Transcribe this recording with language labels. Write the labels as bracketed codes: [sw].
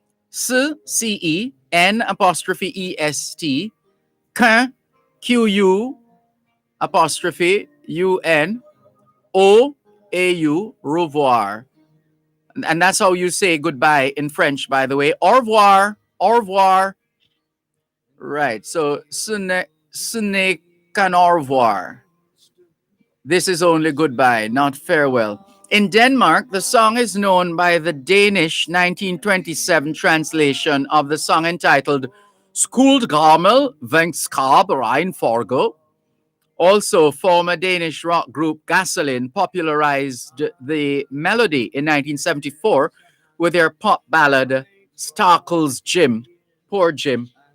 [fr] Ce, C-E-N apostrophe E-S-T, qu'un, Q-U apostrophe U-N, O-A-U, revoir. [en] And that's how you say goodbye in French, by the way. [fr] Au revoir, au revoir. [en] Right, so [fr] ce n'est qu'un au revoir. [en] This is only goodbye, not farewell. In Denmark, the song is known by the Danish 1927 translation of the song entitled Skuldgammel Venskab Rein Forgo. Also, former Danish rock group Gasoline popularized the melody in 1974 with their pop ballad Stakkels Jim. Poor Jim.